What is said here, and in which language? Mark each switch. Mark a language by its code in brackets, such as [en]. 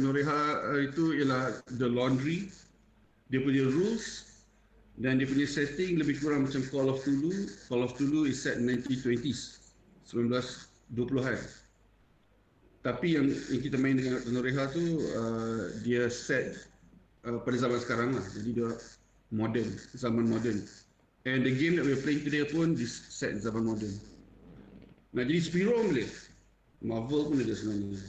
[ms] Noreha itu ialah The Laundry. Dia punya rules dan dia punya setting lebih kurang macam Call of Cthulhu. [en] Call of Cthulhu is set 1920s, 1920-an. [ms] Tapi yang kita main dengan Dr. Noreha tu, dia set pada zaman sekarang lah. Jadi dia modern, zaman modern. [en] And the game that we're playing today [ms] pun set zaman modern. Nak jadi superhero boleh. Marvel pun ada sebenarnya.